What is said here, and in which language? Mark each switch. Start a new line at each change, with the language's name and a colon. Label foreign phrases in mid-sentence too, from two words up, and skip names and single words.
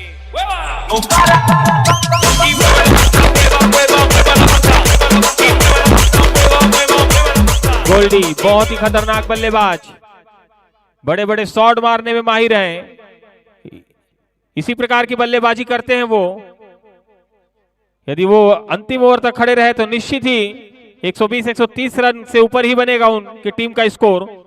Spanish: ¡Hueva! No para, y mueve la mata, mueva, mueva, mueva la mata, y mueva la mata, mueva, mueva, mueva la mata.
Hindi: गोल्डी बहुत ही खतरनाक बल्लेबाज, बड़े बड़े शॉट मारने में माहिर हैं। इसी प्रकार की बल्लेबाजी करते हैं वो। यदि वो अंतिम ओवर तक खड़े रहे तो निश्चित ही 120-130 रन से ऊपर ही बनेगा उनकी टीम का स्कोर।